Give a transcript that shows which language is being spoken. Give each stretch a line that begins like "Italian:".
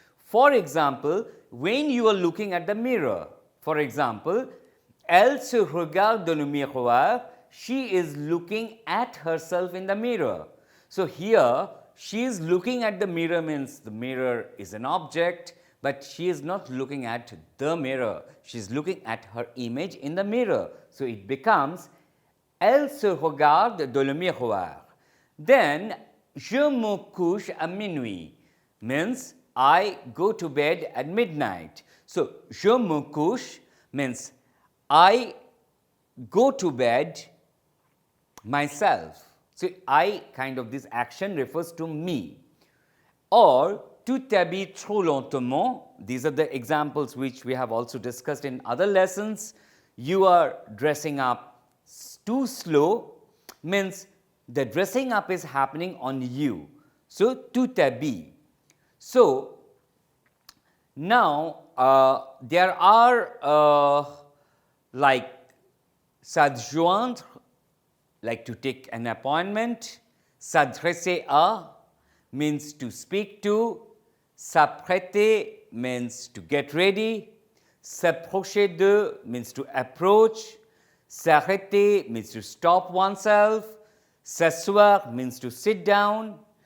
English: For example, when you are looking at the mirror, for example,
French: elle se regarde dans le miroir,
English: she is looking at herself in the mirror. So here, she is looking at the mirror means the mirror is an object, but she is not looking at the mirror. She is looking at her image in the mirror. So it becomes
French: elle se regarde dans le miroir.
English: Then,
French: je me couche à minuit
English: means I go to bed at midnight. So,
French: je me couche
English: means I go to bed myself. So, I kind of this action refers to me.
French: Or, tu t'habilles trop lentement.
English: These are the examples which we have also discussed in other lessons. You are dressing up too slow means the dressing up is happening on you. So,
French: tu t'habilles.
English: So, now there are like s'adjoindre, like to take an appointment, s'adresser à means to speak to, s'apprêter means to get ready, s'approcher de means to approach, s'arrêter means to stop oneself, s'asseoir means to sit down.